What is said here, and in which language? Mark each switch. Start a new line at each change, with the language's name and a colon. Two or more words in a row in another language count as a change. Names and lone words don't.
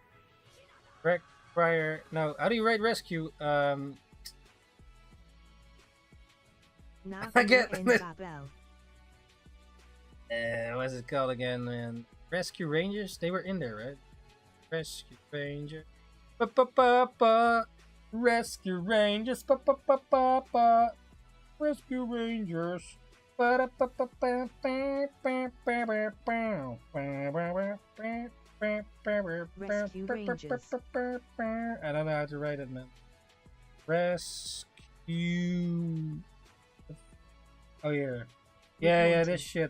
English: Correct. Prior. No, how do you write rescue? I get it. Babel. What's it called again, man? Rescue Rangers. They were in there, right? Rescue Ranger. Ba-ba-ba-ba. Rescue Rangers. Ba-ba-ba-ba-ba. Rescue Rangers. Rescue Rangers. I don't know how to write it, man. Rescue. Oh yeah, yeah, this shit.